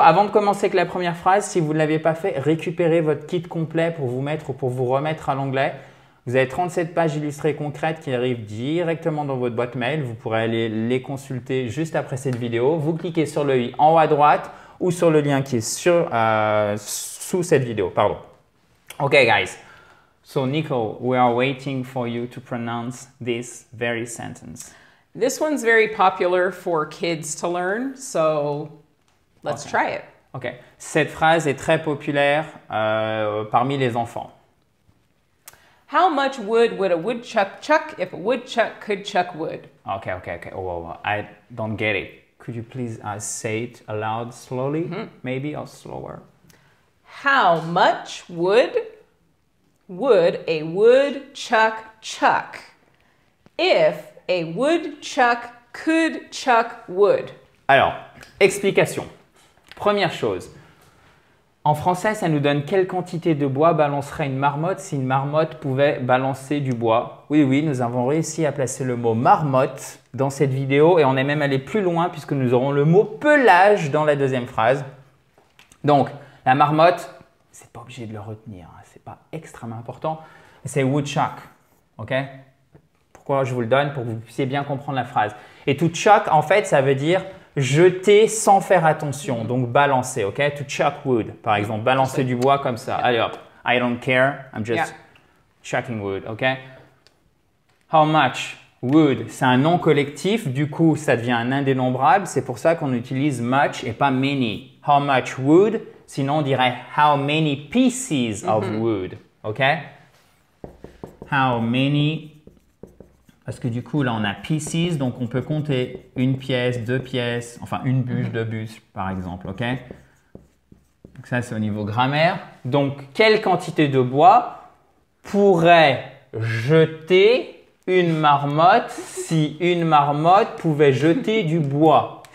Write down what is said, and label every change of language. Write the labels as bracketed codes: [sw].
[fr] Avant de commencer avec la première phrase, si vous ne l'aviez pas fait, récupérez votre kit complet pour vous remettre à l'anglais. Vous avez 37 pages illustrées concrètes qui arrivent directement dans votre boîte mail. Vous pourrez aller les consulter juste après cette vidéo. Vous cliquez sur le i en haut à droite ou sur le lien qui est sous cette vidéo. [en] Pardon. Ok, guys. So, Nico, we are waiting for you to pronounce this very sentence. This one's very popular for kids to learn, so let's try it. Ok. [fr] Cette phrase est très populaire parmi les enfants. [en] How much wood would a woodchuck chuck if a woodchuck could chuck wood? Ok. Oh, I don't get it. Could you please say it aloud slowly, maybe, or slower? How much wood would a woodchuck chuck if a woodchuck could chuck wood? [fr] Alors, explication. Première chose, en français, ça nous donne quelle quantité de bois balancerait une marmotte si une marmotte pouvait balancer du bois. Oui, nous avons réussi à placer le mot marmotte dans cette vidéo et on est même allé plus loin puisque nous aurons le mot pelage dans la deuxième phrase. Donc, la marmotte, c'est pas obligé de le retenir, hein, c'est pas extrêmement important, c'est woodchuck, ok? Pourquoi je vous le donne? Pour que vous puissiez bien comprendre la phrase. Et to chuck, en fait, ça veut dire jeter sans faire attention, donc balancer, ok? [en] To chuck wood, [fr] par exemple, balancer du bois comme ça. Allez hop, [en] I don't care, I'm just chucking wood, ok? How much wood, [fr] c'est un nom collectif, du coup, ça devient un indénombrable, c'est pour ça qu'on utilise much et pas many. [en] How much wood, [fr] sinon on dirait [en] how many pieces of wood, ok? How many. [fr] Parce que du coup, là, on a pieces, donc on peut compter une pièce, deux pièces, enfin une bûche, deux bûches, par exemple, ok? Donc ça, c'est au niveau grammaire. Donc, quelle quantité de bois pourrait jeter une marmotte si une marmotte pouvait jeter du bois?